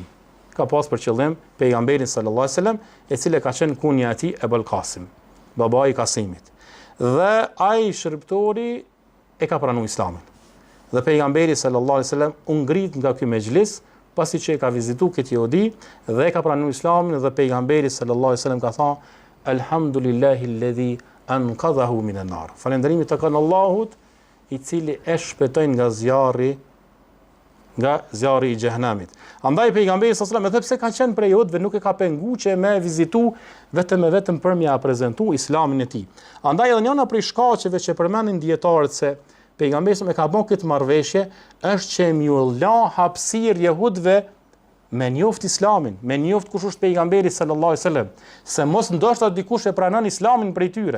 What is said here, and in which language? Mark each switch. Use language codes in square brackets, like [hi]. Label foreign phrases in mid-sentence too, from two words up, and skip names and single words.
[sq] Ka pas për qëllim pejgamberin [ar] صلى الله عليه وسلم, [sq] e cila ka qenë kunja e tij Ebul Qasim, babai i Kasimit. Dhe ai shërbëtori e ka pranuar islamin. Dhe pejgamberi [ar] صلى الله عليه وسلم [sq] u ngrit nga ky mexhlis, pasi që e ka vizituar këtë jehudi dhe e ka pranuar islamin, dhe pejgamberi [ar] صلى الله عليه وسلم [sq] ka thënë: [ar] الحمد لله الذي أنقذه من النار. [sq] Falënderimi të kanë Allahut, i cili e shpëtoi nga zjarri i xhehenamit. Andaj pejgamberi [ar] صلى الله عليه وسلم, [sq] edhe pse ka qenë prej jehudëve, nuk e ka penguar që me vizitu vetëm për m'ia prezantu islamin e tij. Andaj edhe njëra prej shkaqeve që përmendin dietarët se pejgamberi e ka bën këtë marrëveshje është që m'u la hapësirë jehudëve me njoft islamin, me njoft kush është pejgamberi [ar] صلى الله عليه وسلم, [sq] se mos ndoshta dikush e pranon islamin prej tyre.